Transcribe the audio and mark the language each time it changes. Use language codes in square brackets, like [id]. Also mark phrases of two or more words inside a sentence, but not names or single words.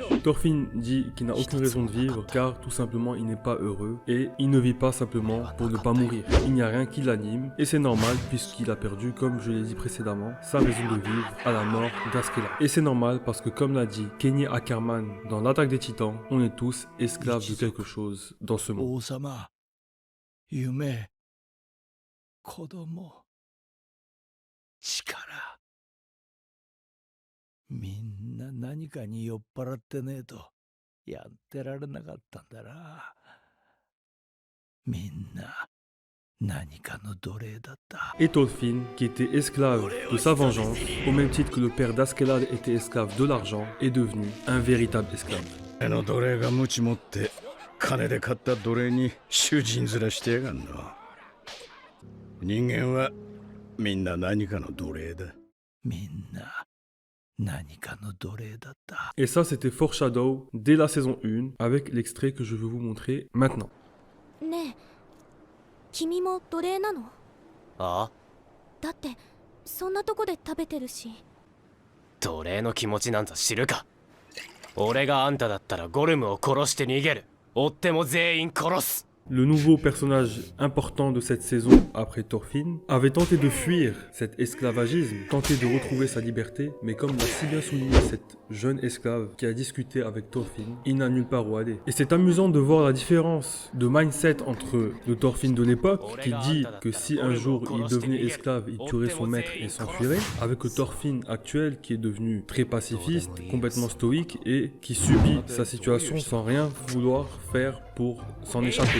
[fr] Thorfinn dit qu'il n'a aucune raison de vivre car tout simplement il n'est pas heureux et il ne vit pas simplement pour ne pas mourir. Il n'y a rien qui l'anime et c'est normal puisqu'il a perdu, comme je l'ai dit précédemment, sa raison de vivre à la mort d'Askeladd. Et c'est normal parce que comme l'a dit Kenny Ackerman dans l'Attaque des Titans, on est tous esclaves de quelque chose dans ce monde. [ja] 夢、子供、力。みんな何かに酔っ払ってねえとやってられなかったんだな。みんな何かの奴隷だった。 [fr] Et Thorfinn, qui était esclave de sa vengeance, au même titre que le père d'Askeladd était esclave de l'argent, est devenu un véritable esclave. [ja] の奴隷が鞭持って金で買った奴隷に囚人面してやがんの。人間はみんな何かの奴隷だ。みんな何かの奴隷だった。 [fr] Et ça, c'était Foreshadow dès la saison 1, avec l'extrait que je vais vous montrer maintenant. [ja] ねえ、君も奴隷なの？ああ、だってそんなとこで食べてるし。奴隷の気持ちなんざ知るか。俺があんただったらゴルムを殺して逃げる。追っても全員殺す。 [fr] le nouveau personnage important de cette saison après Thorfinn, avait tenté de fuir cet esclavagisme, tenté de retrouver sa liberté, mais comme l'a si bien souligné cette jeune esclave qui a discuté avec Thorfinn, il n'a nulle part où aller. Et c'est amusant de voir la différence de mindset entre le Thorfinn de l'époque, qui dit que si un jour il devenait esclave, il tuerait son maître et s'enfuirait, avec le Thorfinn actuel qui est devenu très pacifiste, complètement stoïque et qui subit sa situation sans rien vouloir faire pour s'en échapper.